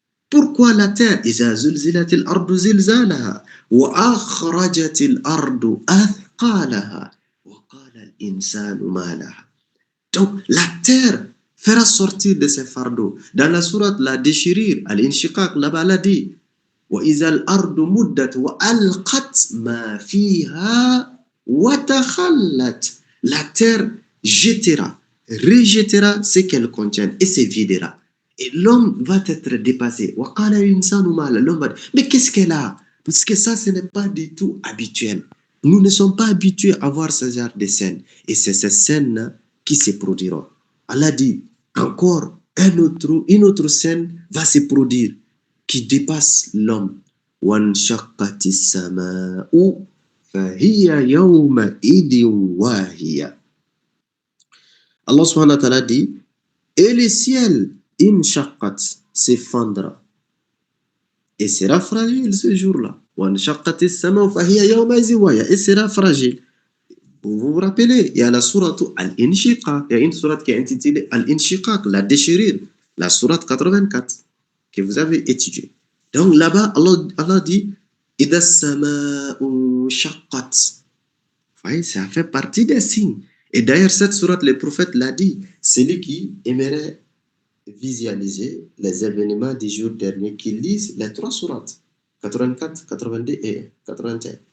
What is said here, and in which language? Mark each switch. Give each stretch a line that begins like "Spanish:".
French: Pourquoi la terre
Arabic: إذا زلزلت الأرض زلزالها وأخرجت الأرض أثقالها وقال الإنسان ما لها.
French: Donc la terre fera sortir de ses fardeaux. Dans la sourate la déchirure, al-inshiqaq, là-bas Allah dit
Arabic: وإذا الأرض مدت وألقت ما فيها وتخلت.
French: La terre jettera, rejettera ce qu'elle contient et se videra. Et l'homme va être dépassé. L'homme va dire, mais qu'est-ce qu'elle a? Parce que ça, ce n'est pas du tout habituel. Nous ne sommes pas habitués à voir ce genre de scènes. Et c'est ces scènes qui se produiront. Allah dit, encore une autre scène va se produire qui dépasse l'homme.
Arabic: وَانْشَقَّتِ السَّمَاءُ فَهِيَ يَوْمَئِذٍ وَاهِيَةٌ.
French: Allah subhanahu wa ta'ala dit, et le ciel, inshaqat, s'effondra et sera fragile ce jour-là.
Arabic: وَانْشَقَّتِ السَّمَاءُ فَهِيَ يَوْمَئِذٍ وَاهِيَةٌ,
French: et sera fragile. Vous vous rappelez, il y a la sourate Al-Inshiqaq, il y a une sourate qui est intitulée Al-Inshiqaq, la déchirure, la sourate 84, que vous avez étudiée. Donc là-bas, Allah dit
Arabic: إِذَا السَّمَاءُ شَقَّتْ.
French: Vous voyez, ça fait partie des signes. Et d'ailleurs, cette sourate, le prophète l'a dit, celui qui aimerait visualiser les événements du jour dernier, qui lise les 3 sourates, 84, 82 et 81.